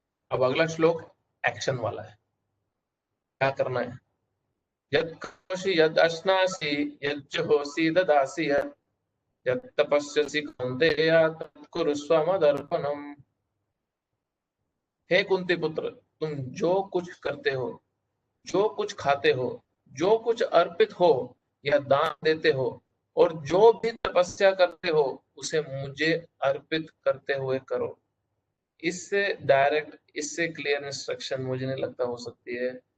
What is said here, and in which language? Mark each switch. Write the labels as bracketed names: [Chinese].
[Hindi] अब अगला श्लोक एक्शन वाला है, क्या करना है। [Sanskrit] यत् करोषि यद् अश्नासि यज्जुहोषि ददासि यत् तपस्यसि कौन्तेय तत् कुरुष्व मदर्पणम्। [Hindi] हे कुंती पुत्र, तुम जो कुछ करते हो, जो कुछ खाते हो, जो कुछ अर्पित हो या दान देते हो, और जो भी तपस्या करते हो, उसे मुझे अर्पित करते हुए करो। इससे डायरेक्ट, इससे क्लियर इंस्ट्रक्शन मुझे नहीं लगता हो सकती है।